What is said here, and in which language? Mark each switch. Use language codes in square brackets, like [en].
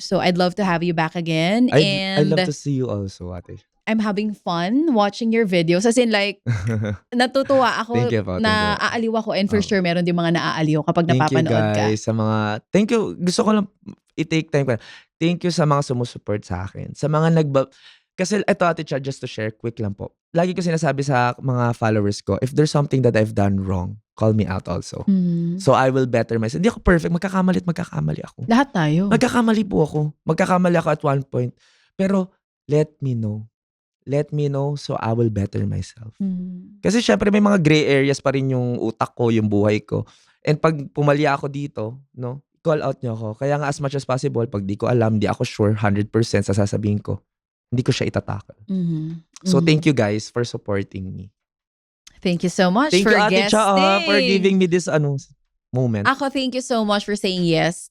[en] So I'd love to have you back again. I'd love to see you also, Ate. I'm having fun watching your videos. [tl] As in like, natutuwa ako na aaliw ako. And for sure, meron din mga naaaliw kapag napapanood ka. [en] Thank you guys [tl] sa mga, thank you. Gusto ko lang i-take time ko. Thank you sa mga sumusupport sa akin. Sa mga kasi ito Ate Cha, just to share, quick lang po. Lagi ko sinasabi sa mga followers ko, [en] if there's something that I've done wrong, call me out also. So I will better myself. [tl] Hindi ako perfect. Magkakamali ako. Lahat tayo. Magkakamali po ako. Magkakamali ako at one point. [en] Pero let me know. Let me know so I will better myself. [tl] Kasi syempre may mga gray areas pa rin yung utak ko, yung buhay ko. And pag pumali ako dito, no, call out nyo ako. Kaya nga as much as possible, pag di ko alam, di ako sure 100% sa sasabihin ko, hindi ko siya itatakal. [en] So thank you guys for supporting me. Thank you so much thank for you, Ate guesting. Cha, for giving me this moment. Ako, thank you so much for saying yes.